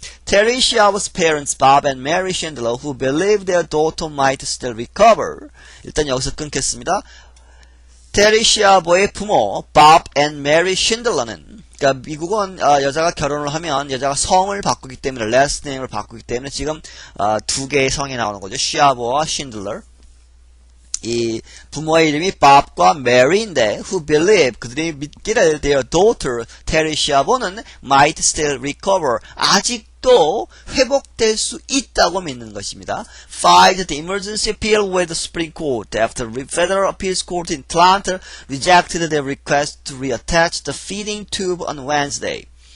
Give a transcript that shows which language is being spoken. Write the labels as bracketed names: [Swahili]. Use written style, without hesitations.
[English] Terry Schiavo's parents, Bob and Mary Schindler, who believed their daughter might still recover. [Korean] 일단 여기서 끊겠습니다. 테리 시아보의 부모, Bob and Mary Schindler는 그러니까 미국은 여자가 결혼을 하면 여자가 성을 바꾸기 때문에 last name을 바꾸기 때문에 지금 두 개의 성이 나오는 거죠. 시아보와 신들러. 이 부모의 이름이 Bob과 Mary인데 [English] who believe [Korean] 그들이 믿기를 [English] their daughter [Korean] 테리 시아보는 [English] might still recover [Korean] 아직도 회복될 수 있다고 믿는 것입니다. [English] Filed the emergency appeal with the Supreme Court after the Federal Appeals Court in Atlanta rejected their request to reattach the feeding tube on Wednesday.